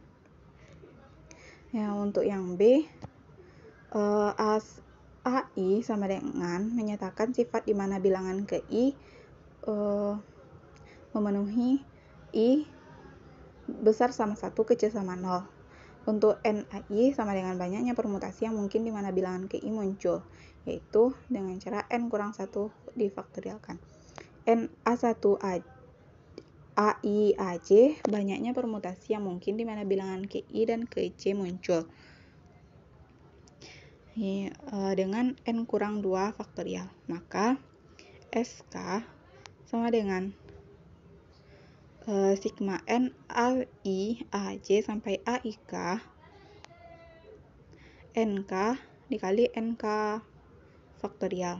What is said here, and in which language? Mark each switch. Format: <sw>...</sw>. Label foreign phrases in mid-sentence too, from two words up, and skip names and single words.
<id>Ya, untuk yang B, AI sama dengan menyatakan sifat di mana bilangan ke I memenuhi I besar sama 1, kecil sama 0. Untuk NAI sama dengan banyaknya permutasi yang mungkin di mana bilangan ke I muncul, yaitu dengan cara N kurang 1 difaktorialkan. NA1 AI AJ banyaknya permutasi yang mungkin di mana bilangan ke I dan ke J muncul dengan N kurang 2 faktorial. Maka SK sama dengan sigma N AI AJ sampai AIK NK dikali NK faktorial.</id>